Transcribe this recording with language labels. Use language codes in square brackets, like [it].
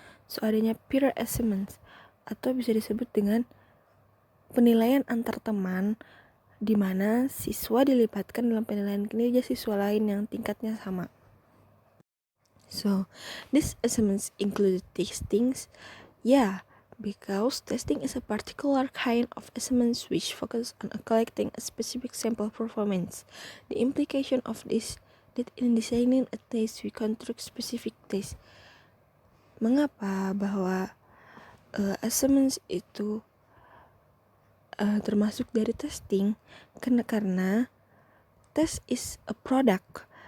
[id] So, adanya peer assessments atau bisa disebut dengan penilaian antar teman, di mana siswa dilibatkan dalam penilaian kinerja siswa lain yang tingkatnya sama. [en] So, these assessments include testings. Yeah, because testing is a particular kind of assessments which focus on collecting a specific sample performance. The implication of this that in designing a test we construct specific test. [id] Mengapa bahwa assessments itu termasuk dari testing? [en] Karena test is a product.